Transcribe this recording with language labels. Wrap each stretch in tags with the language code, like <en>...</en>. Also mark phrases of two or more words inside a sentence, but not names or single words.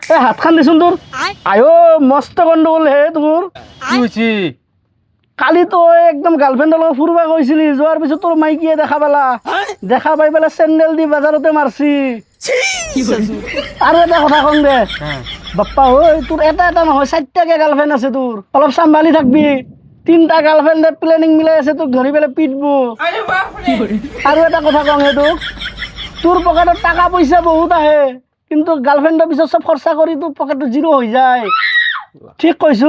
<as>এ হাত খান দিছোন তোর আয়ো মস্ত গন্ডগোল হে তোর</as> <bn>কি হয়েছে?</bn> <as>কালি তো একদম গার্লফ্রেন্ডৰ লগত ফুৰবা গৈছিলি যোৱাৰ পিছত তোৰ মাইকীয়ে দেখা পালা দেখা পাই পেলাই চেণ্ডেল দি বাজাৰতে মাৰছি আৰু এটা কথা কম দে বাপ্পা ঐ তোৰ এটা নহয় 4টাকে গাৰ্লফ্ৰেণ্ড আছে তোৰ অলপ চম্ভালি থাকবি 3টা গাৰ্লফ্ৰেণ্ডে প্লেনিং মিলাই আছে তোক ধৰি পেলাই পিটব আৰু এটা কথা কম হে তোৰ পকেটত টাকা পইচা বহুত আহে কিন্তু গাৰ্লফ্ৰেণ্ডৰ পিছত চব খৰচা কৰি তোৰ পকেটটো জিৰ' হৈ যায় ঠিক কৈছো</as>